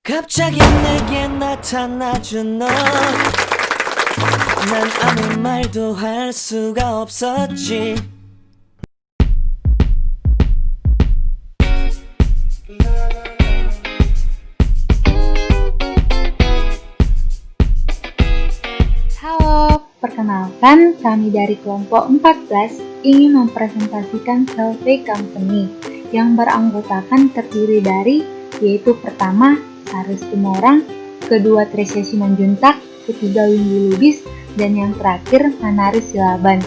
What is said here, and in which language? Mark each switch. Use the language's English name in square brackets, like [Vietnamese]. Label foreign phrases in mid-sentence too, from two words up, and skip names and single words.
[Korean] 갑자기 내게 나타나준 너. 난 아무 말도 할 수가 없었지. [Indonesian] Halo, perkenalkan kami dari kelompok 14 ingin mempresentasikan Selfie Company yang beranggotakan terdiri dari yaitu pertama, Saris Tumorang, kedua Tresya Simanjuntak, ketiga Windy Lubis, dan yang terakhir Manaris Silaban.